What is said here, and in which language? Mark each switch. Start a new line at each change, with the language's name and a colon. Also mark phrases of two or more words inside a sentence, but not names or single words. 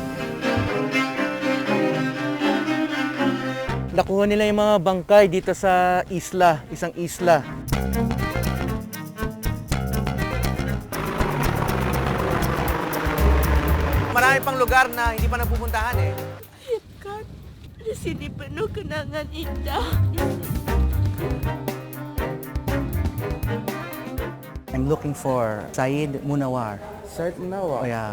Filipino: Nakuha nila yung mga bangkay dito sa isla, isang isla. Marami pang lugar na hindi pa napupuntahan eh.
Indonesian: Kan, di sini penuh kenangan indah.
English: I'm looking for Said Munawar. Said Munawar. Oh yeah.